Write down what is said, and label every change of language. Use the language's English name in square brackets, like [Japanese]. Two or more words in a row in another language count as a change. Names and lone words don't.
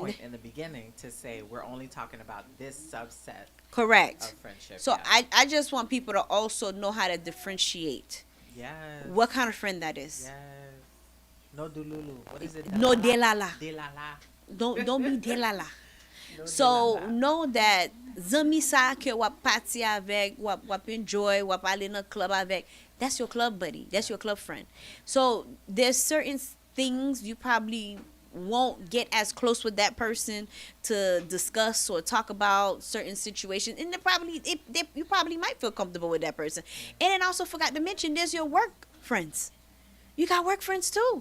[English] That point in the beginning to say we're only talking about this subset. Correct. Of friendship. So I just want people to also know how to differentiate. Yes. What kind of friend that is. Yes. No dululu. What is it? No delala. Delala. Don't be delala. No So delala. know that [Haitian Creole] zami sa ke wap party avec, wap enjoy, wap ale [English] in a club avec, that's your club buddy. That's your club friend. So there's certain things you probably won't get as close with that person to discuss or talk about certain situations, and you probably might feel comfortable with that person. And then also forgot to mention there's your work friends. You got work friends too.